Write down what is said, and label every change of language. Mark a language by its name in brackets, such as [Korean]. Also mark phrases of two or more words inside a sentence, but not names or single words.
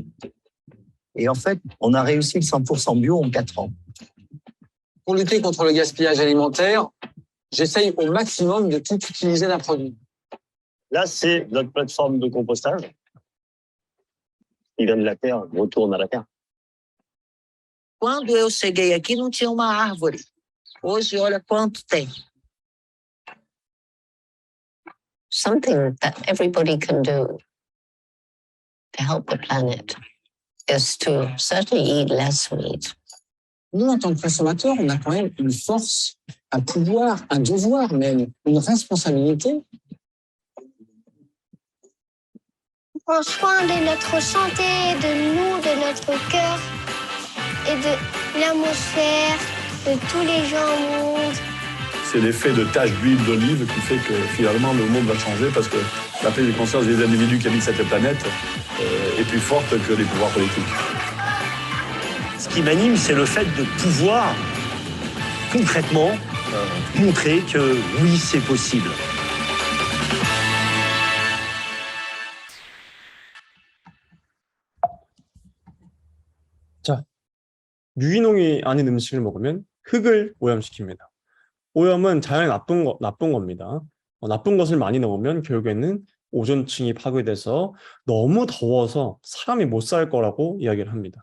[French] Et en fait, on a réussi le 100% bio en 4 ans. Pour lutter contre le gaspillage alimentaire, j'essaye au maximum de tout utiliser d'un produit. Là, c'est notre plateforme de compostage. Il vient de la terre, retourne à la terre. [Portuguese] Quando eu cheguei aqui, não tinha uma árvore. Hoje, olha quanto tem. [English] Something that everybody can do to help the planet is to certainly eat less meat. [French] Nous, en tant que consommateurs, on a quand même une force, un pouvoir, un devoir même, une responsabilité. Prends soin de notre santé, de nous, de notre cœur et de l'atmosphère, de tous les gens au monde. C'est l'effet de tache d'huile d'olive qui fait que finalement le monde va changer parce que la prise de conscience des individus qui habitent cette planète est plus forte que les pouvoirs politiques. Ce qui m'anime, c'est le fait de pouvoir concrètement montrer que oui, c'est possible. [Korean] 자, 유기농이 아닌 음식을 먹으면 흙을 오염시킵니다. 오염은 자연에 나쁜 겁니다. 나쁜 것을 많이 넣으면 결국에는 오존층이 파괴돼서 너무 더워서 사람이 못 살 거라고 이야기를 합니다.